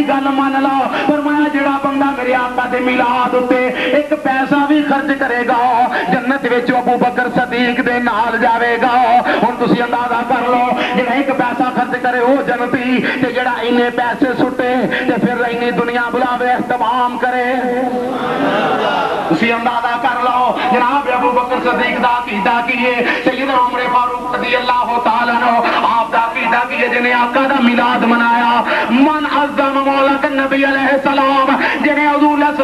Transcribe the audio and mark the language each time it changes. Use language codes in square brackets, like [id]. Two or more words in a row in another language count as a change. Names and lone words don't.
[pa] مان لا فرمایا جڑا بندہ میرے آقا دے میلاد اتے ایک پیسہ بھی خرچ کرے گا جنت وچ ابو بکر صدیق دے نال جاوے گا ہن تسی اندازہ کر لو جڑا ایک پیسہ خرچ کرے وہ جنتی تے جڑا اینے پیسے سٹے تے پھر اینی دنیا بلاوے اہتمام کرے تسی اندازہ کر لو جناب ابو بکر صدیق دا عقیدہ کیے سیدنا عمر فاروق [ar] رضی اللہ تعالیٰ عنہ [pa] آپ دا عقیدہ کیے جنہیں آقا دا میلاد منایا من عظم مولا نبی [ar] علیہ السلام [pa] جنہیں حضور علیہ